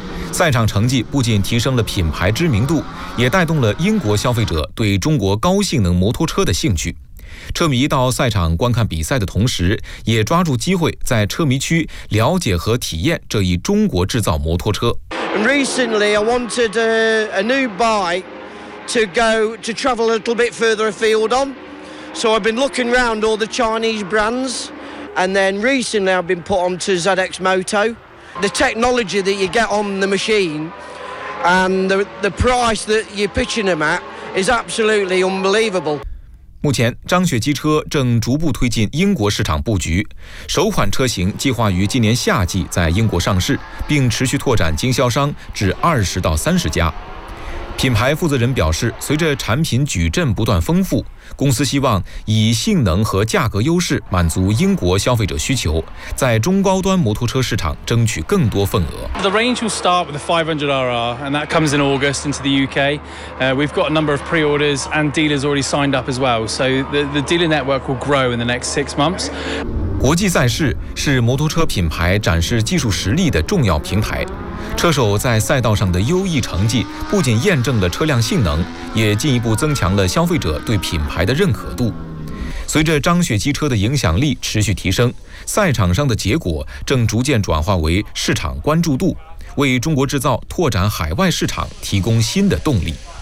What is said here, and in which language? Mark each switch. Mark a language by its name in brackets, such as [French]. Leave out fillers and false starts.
[Chinese] 赛场成绩不仅提升了品牌知名度，也带动了英国消费者对中国高性能摩托车的兴趣。车迷到赛场观看比赛的同时，也抓住机会在车迷区了解和体验这一中国制造摩托车。 [English] Recently, I wanted a new bike to go to travel a little bit further afield on. So I've been looking around all the Chinese brands, and then recently I've been put onto ZX Moto. The technology that you get on the machine and the price that you're pitching them at is absolutely unbelievable. [Chinese] 目前张雪机车正逐步推进英国市场布局，首款车型计划于今年夏季在英国上市，并持续拓展经销商至20到30家。品牌负责人表示，随着产品矩阵不断丰富，公司希望以性能和价格优势满足英国消费者需求，在中高端摩托车市场争取更多份额。 [English] The range will start with the 500RR, and that comes in August into the UK. We've got a number of pre-orders and dealers already signed up as well, so the dealer network will grow in the next 6 months. [Chinese] 国际赛事是摩托车品牌展示技术实力的重要平台。车手在赛道上的优异成绩不仅验证了车辆性能，也进一步增强了消费者对品牌的认可度。随着张雪机车的影响力持续提升，赛场上的结果正逐渐转化为市场关注度，为中国制造拓展海外市场提供新的动力。